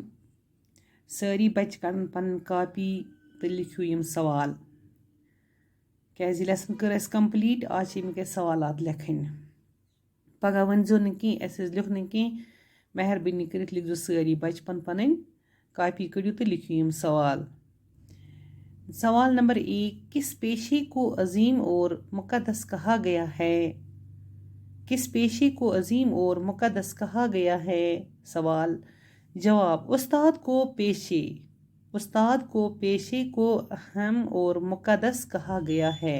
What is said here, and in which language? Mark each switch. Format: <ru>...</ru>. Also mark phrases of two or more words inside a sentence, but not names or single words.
<ks>سٲری بچہِ کڑن پنٕنۍ کاپی تہٕ لیکھِو یِم سوال کیازِ لیسن کٔر اَسہِ کمپلیٖٹ. آز چھِ اَمِکۍ اَسہِ سوالات لیکھٕنۍ. پگاہ ؤنۍزیو نہٕ کینٛہہ اَسہِ ٲسۍ لیکھُن کینٛہہ. مہربٲنی کٔرِتھ لیکھزیو سٲری بچہِ پنٕنۍ کاپی کٔڑِو تہٕ لیکھِو یِم سوال. سوال نمبر 1.</ks> <ur>کس پیشے کو عظیم اور مقدس کہا گیا ہے؟ کس پیشے کو عظیم اور مقدس کہا گیا ہے؟ سوال. جواب. استاد کو پیشے کو اہم اور مقدس کہا گیا ہے.</ur>